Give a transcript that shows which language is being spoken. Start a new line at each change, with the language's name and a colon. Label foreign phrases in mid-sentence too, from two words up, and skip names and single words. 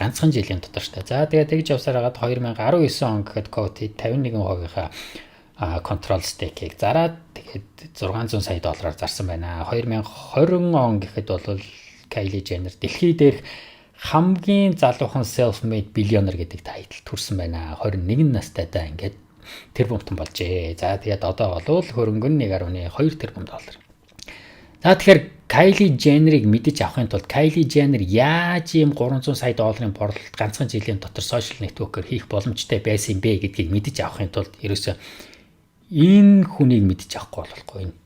Mongolian: Ганцхан жилийн дотор шүү дээ. За тэгээд тэгж явсаар хагаад 2019 он гэхэд Coty 51%-ийнхаа
English: control stake-
Mongolian: ийг зараад тэгээд $600 сая зарсан байна. 2020 он гэхэд бол Kylie Jenner дэлхий дээрх хамгийн залуухан
English: self-made billionaire
Mongolian: гэдэг тайтл төрсэн байна. 21 настайдаа ингээд тэрбумтан болжээ. За тэгээд одоо бол хөрөнгө нь $1.2 тэрбум. За тэгэхээр Kylie Jenner-ыг мэдэж авахын тулд Kylie Jenner яаж ийм $300 сая борлуулалт ганцхан жилийн дотор
English: social network-
Mongolian: оор хийх боломжтой байсан юм бэ гэдгийг мэдэж авахын тулд ерөөсөө энэ хүнийг мэдэж авахгүй болохгүй.